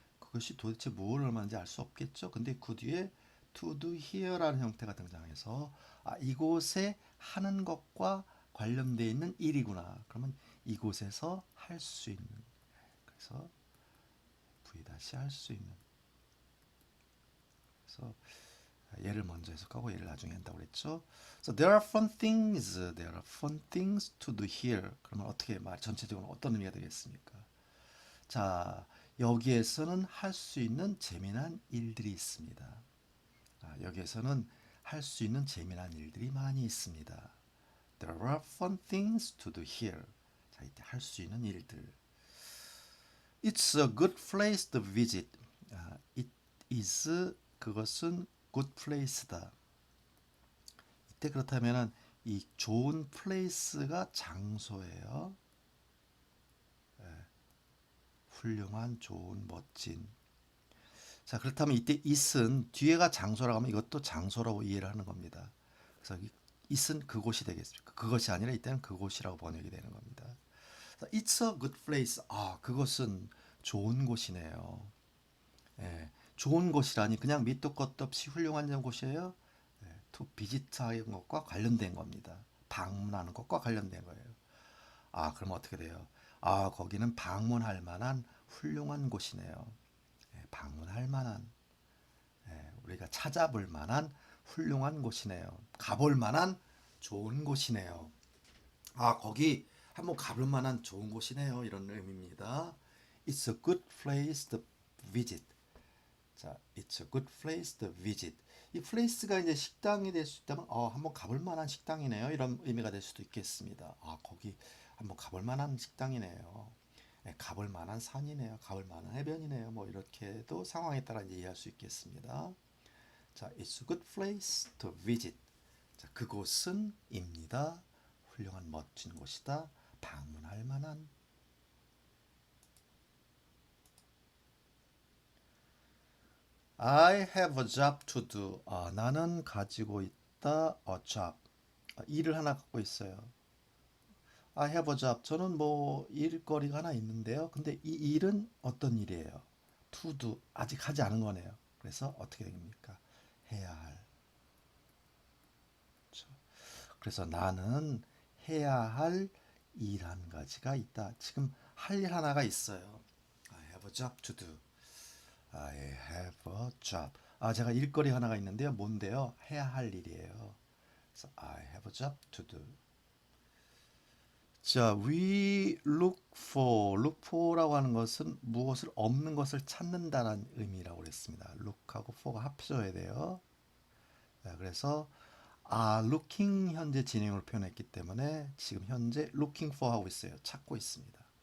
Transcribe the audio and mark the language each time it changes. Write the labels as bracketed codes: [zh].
[ko] 그것이 도대체 뭘 의미하는지 알 수 없겠죠. 근데 그 뒤에 [en] to do here [ko] 라는 형태가 등장해서 이곳에 하는 것과 관련되어 있는 일이구나. 그러면 이곳에서 할 수 있는. 그래서 V 다시 할 수 있는. 그래서 얘를 먼저 해석하고 얘를 나중에 한다고 그랬죠. [en] So there are fun things to do here. [ko] 그러면 어떻게 말 전체적으로 어떤 의미가 되겠습니까? 자, 여기에서는 할 수 있는 재미난 일들이 있습니다. 여기에서는 할 수 있는 재미난 일들이 많이 있습니다. [en] There are fun things to do here. [ko] 자, 이때 할 수 있는 일들. [en] It's a good place to visit. It is 그것은 good place다. [ko] 이때 그렇다면은 이 좋은 place가 장소예요. 훌륭한, 좋은, 멋진. 자, 그렇다면 이때 it은 뒤에가 장소라고 하면 이것도 장소라고 이해를 하는 겁니다. 그래서 it은 그곳이 되겠습니까? 그것이 아니라 이때는 그곳이라고 번역이 되는 겁니다. [en] It's a good place. [ko] 그것은 좋은 곳이네요. 예, 좋은 곳이라니 그냥 밑도 끝도 없이 훌륭한 곳이에요. to visit 하는 것과 관련된 겁니다. 방문하는 것과 관련된 거예요. 그럼 어떻게 돼요? 거기는 방문할 만한 훌륭한 곳이네요. 방문할 만한, 우리가 찾아볼 만한 훌륭한 곳이네요. 가볼 만한 좋은 곳이네요. 거기 한번 가볼 만한 좋은 곳이네요. 이런 의미입니다. [en] It's a good place to visit. 자, it's a good place to visit. [ko] 이 place가 이제 식당이 될 수 있다면, 한번 가볼 만한 식당이네요. 이런 의미가 될 수도 있겠습니다. 거기 한번 가볼 만한 식당이네요. 가볼 만한 산이네요. 가볼 만한 해변이네요. 뭐 이렇게도 상황에 따라 이제 이해할 수 있겠습니다. [en] 자, it's a good place to visit. [ko] 자, 그곳은입니다. 훌륭한 멋진 곳이다. 방문할 만한. [en] I have a job to do. [ko] 나는 가지고 있다. [en] a job. [ko] 일을 하나 갖고 있어요. [en] I have a job. [ko] 저는 뭐 일거리가 하나 있는데요. 근데 이 일은 어떤 일이에요? to do. 아직 하지 않은 거네요. 그래서 어떻게 됩니까? 해야 할. 그렇죠. 그래서 나는 해야 할 일 한 가지가 있다. 지금 할 일 하나가 있어요. [en] I have a job to do. I have a job. [ko] 제가 일거리 하나가 있는데요. 뭔데요? 해야 할 일이에요. [en] 그래서 I have a job to do. [ko] 자, we look for라고 하는 것은 무엇을 없는 것을 찾는다는 의미라고 그랬습니다. look하고 for가 합쳐져야 돼요. 자, 그래서 looking 현재 진행을 표현했기 때문에 지금 현재 looking for 하고 있어요. 찾고 있습니다.